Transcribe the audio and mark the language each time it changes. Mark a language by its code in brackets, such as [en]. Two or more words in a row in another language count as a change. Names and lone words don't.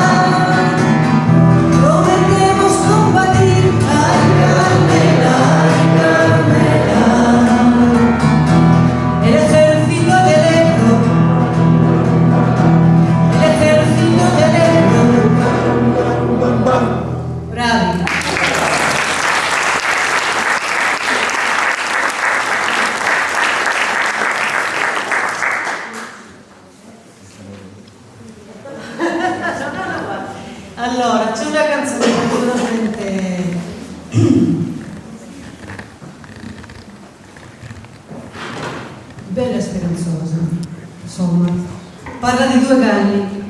[es] Prometemos combatir, ay Carmela, ay Carmela. El ejército del Ebro, el ejército del Ebro. [it] Bravi. Allora, c'è una canzone particolarmente bella e speranzosa, insomma, parla di due galli,